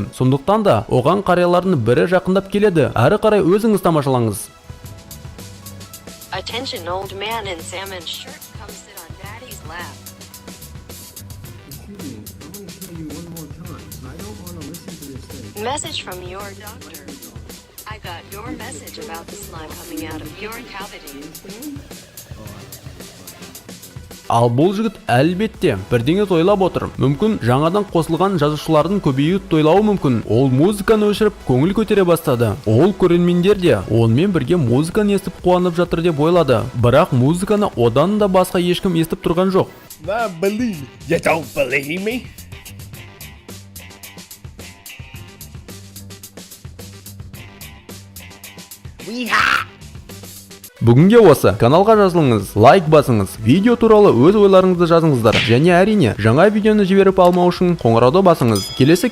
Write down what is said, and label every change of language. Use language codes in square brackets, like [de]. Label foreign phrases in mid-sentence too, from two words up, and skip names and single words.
[kk] Сондықтан да оған қариялардың бірі жақындап келеді. Әрі қарай өзіңіз тамашалаңыз. [en] Attention, old man in salmon shirt, come sit on daddy's lap. Excuse me, I want to tell you one more time. I don't want to listen to this thing. Message from your doctor. I got your message about the slime coming out of your cavity. [kk] Ал бұл жігіт әлбетте бірдеңе тойлап отыр. Мүмкін жаңадан қосылған жазушылардың көбеюі тойлауы мүмкін. Ол музыканы өшіріп көңіл көтере бастады. Ол көрермендер де онымен бірге музыканы естіп қуанып жатыр деп ойлады. Бірақ музыканы одан да басқа ешкім естіп тұрған жоқ. [en] I believe me. You don't believe me? [kk] Бүгінге осы. Каналға жазылыңыз, лайк басыңыз, видео туралы өз ойларыңызды жазыңыздар. Және әрине, жаңа видеоны жіберіп алмау үшін қоңырауды басыңыз.